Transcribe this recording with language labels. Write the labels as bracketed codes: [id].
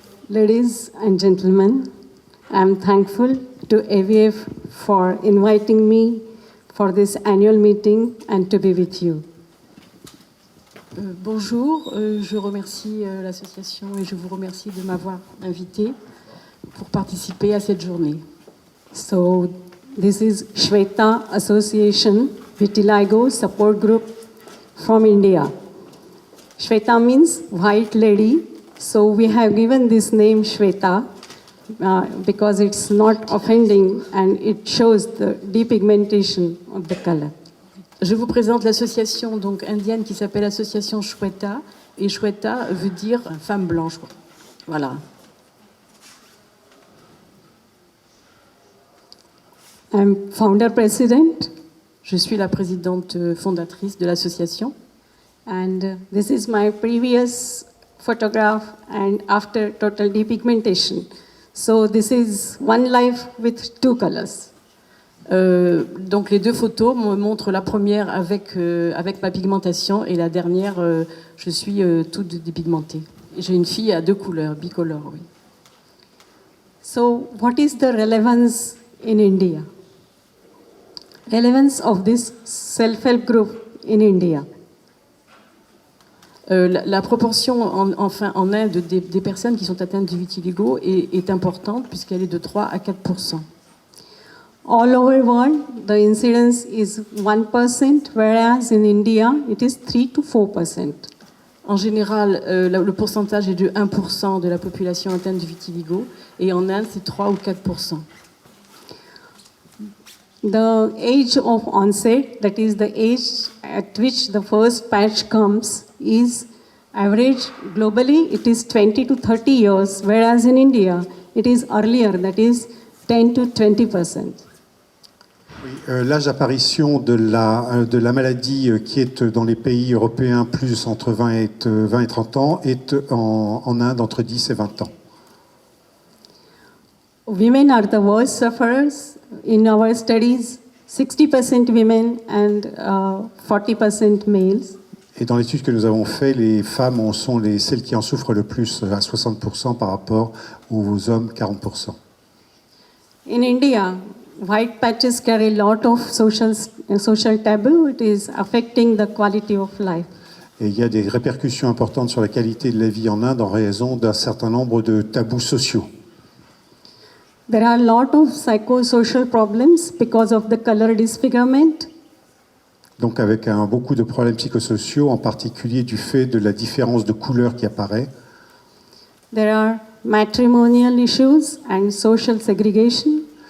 [en] Ladies and gentlemen, I'm thankful to AVF for inviting me for this annual meeting and to be with you. [fr] Bonjour, je remercie l'association et je vous remercie de m'avoir invité pour participer à cette journée. [en] So, this is Shweta Association Vitiligo Support Group from India. Shweta means white lady, so we have given this name Shweta because it's not offending and it shows the depigmentation of the color. [fr] Je vous présente l'association donc indienne qui s'appelle l'association Shweta, et Shweta veut dire femme blanche. Voilà. [en] I'm founder president. [fr] Je suis la présidente fondatrice de l'association. [en] And this is my previous photograph and after total depigmentation. So this is one life with two colors. [fr] Donc les deux photos me montrent la première avec ma pigmentation et la dernière, je suis toute dépigmentée. J'ai une fille à deux couleurs, bicolore, oui. [en] So what is the relevance in India? Relevance of this self-help group in India? [fr] La proportion en Inde des personnes qui sont atteintes de vitiligo est importante puisqu'elle est de 3 à 4%. [en] All over the world, the incidence is 1%, whereas in India, it is 3 to 4%. [fr] En général, le pourcentage est de 1% de la population atteinte de vitiligo, et en Inde, c'est 3 ou 4%. [en] The age of onset, that is the age at which the first patch comes, is average globally, it is 20 to 30 years, whereas in India, it is earlier, that is 10 to 20%. [fr] L'âge d'apparition de la maladie qui est dans les pays européens plus entre 20 et 30 ans est en Inde entre 10 et 20 ans. [en] Women are the worst sufferers. In our studies, 60% women and 40% males. [fr] Et dans l'étude que nous avons faite, les femmes sont celles qui en souffrent le plus, à 60% par rapport aux hommes, 40%. [en] In India, white patches carry a lot of social taboo. It is affecting the quality of life. [fr] Et il y a des répercussions importantes sur la qualité de la vie en Inde en raison d'un certain nombre de tabous sociaux. [en] There are a lot of psychosocial problems because of the color disfigurement. [fr] Donc avec beaucoup de problèmes psychosociaux, en particulier du fait de la différence de couleur qui apparaît. [en] There are matrimonial issues and social segregation.